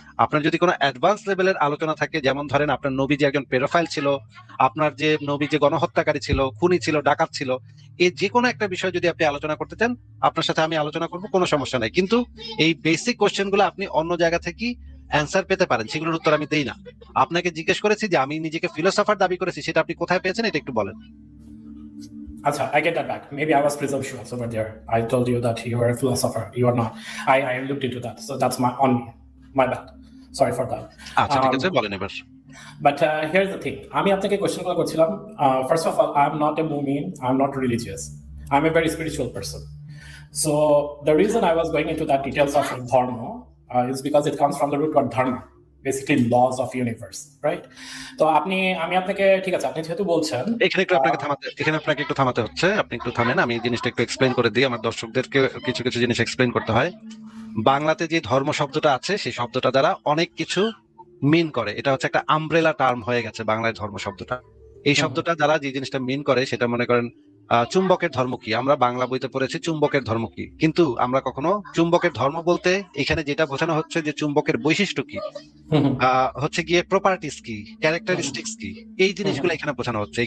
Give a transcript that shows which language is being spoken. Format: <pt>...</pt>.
<bn>আপনার যদি কোনো অ্যাডভান্স লেভেলের আলোচনা থাকে, যেমন ধরেন আপনার নবী যে একজন পেডোফাইল ছিল, আপনার যে নবী যে গণহত্যাকারী ছিল, খুনি ছিল, ডাকাত ছিল, এই যে কোনো একটা বিষয় যদি আপনি আলোচনা করতে চান, আপনার সাথে আমি আলোচনা করবো, কোনো সমস্যা নাই। কিন্তু এই বেসিক কোশ্চেন গুলো আপনি অন্য জায়গা থেকে অ্যান্সার পেতে পারেন, সেগুলোর উত্তর আমি দেই না। আপনাকে জিজ্ঞেস করেছি যে আমি নিজেকে ফিলোসোফার দাবি করেছি, সেটা আপনি কোথায় পেয়েছেন এটা একটু বলেন।</bn> <en>Acha, I get that back. Maybe I was presumptuous over there. I told you that you are a philosopher. You are not. I looked into that, so that's on me. My bad. Sorry for that.</en> <bn>আচ্ছা ঠিক আছে, বলেন এবার।</bn> <en>But here's the thing.</en> <bn>আমি আপনাকে question করছিলাম।</bn> <en>First of all, I'm not a mu'min. I'm not religious. I'm a very spiritual person. So the reason I was going into that details of dharma is because it comes from the root word dharma, basically laws of universe, right?</en> <bn>তো আমি আপনাকে ঠিক আছে, আপনি যেহেতু বলছেন, এখানে আপনাকে একটু থামাতে হচ্ছে, আপনি একটু থামেন, আমি জিনিসটা একটু এক্সপ্লেইন করে দিই। আমার দর্শকদেরকে কিছু কিছু জিনিস এক্সপ্লেইন করতে হয়। বাংলাতে যে ধর্ম শব্দটা আছে, সেই শব্দটা দ্বারা অনেক কিছু মিন করে। এটা হচ্ছে একটা আমব্রেলা টার্ম হয়ে গেছে বাংলায় ধর্ম শব্দটা। এই শব্দটা দ্বারা যে জিনিসটা মিন করে, সেটা মনে করেন চুম্বকের ধর্ম কি, আমরা বাংলা বইতে পড়েছি চুম্বকের ধর্ম কি, কিন্তু আমরা কখনো চুম্বকের ধর্ম বলতে এখানে যেটা বোঝানো হচ্ছে যে চুম্বকের বৈশিষ্ট্য কি, হচ্ছে গিয়ে প্রপার্টিস কি, ক্যারেক্টারিস্টিক্স কি, এই জিনিসগুলো এখানে বোঝানো হচ্ছে।</bn>